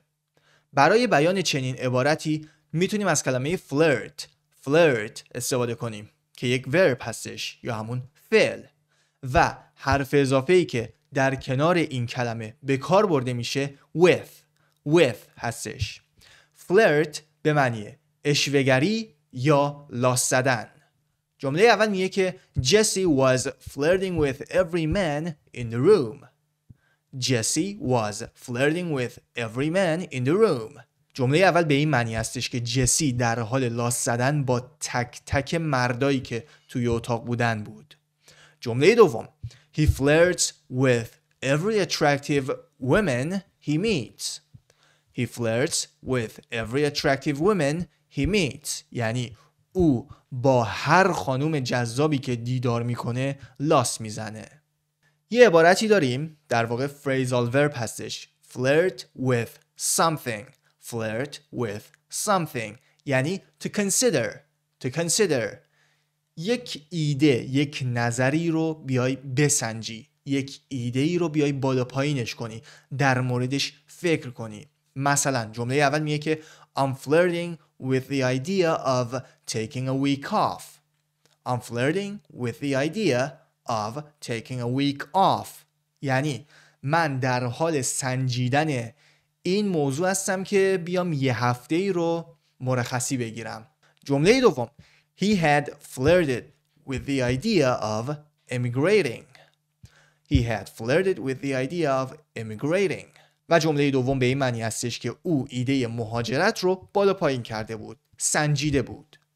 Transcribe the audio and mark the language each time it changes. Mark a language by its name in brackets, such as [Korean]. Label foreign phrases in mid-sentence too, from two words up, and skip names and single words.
[Persian] برای بیان چنین عبارتی میتونیم از کلمه flirt استفاده کنیم که یک ورب هستش یا همون فعل و حرف اضافه‌ای که در کنار این کلمه به کار برده میشه with هستش. flirt به معنی اشوه‌گری یا لاس زدن. جمله اول میگه که [English] Jesse was flirting with every man in the room. Jesse was flirting with every man in the room. [Persian] جمله اول به این معنی هستش که جسی در حال لاس زدن با تک تک مردایی که توی اتاق بودن بود. جمله دوم [English] He flirts with every attractive woman he meets. He flirts with every attractive woman he meets. [Persian] یعنی او با هر خانوم جذابی که دیدار میکنه لاس میزنه. یه عبارتی داریم در واقع [English] phrasal verb [Persian] هستش. [English] Flirt with something. Flirt with something یعنی to consider. [Persian] یک ایده، یک نظری رو بیای بسنجی، یک ایده ای رو بیای بالا پایینش کنی، در موردش فکر کنی. مثلا جمله اول میگه که [English] I'm flirting with the idea of taking a week off. I'm flirting with the idea of taking a week off. [Persian] یعنی من در حال سنجیدن این موضوع هستم که بیام یه هفته ای رو مرخصی بگیرم. جمله دوم [English] He had flirted with the idea of immigrating. He had flirted with the idea of immigrating. [Persian] و جمله دوم به این معنی هستش که او ایده مهاجرت رو بالا پایین کرده بود، سنجیده بود.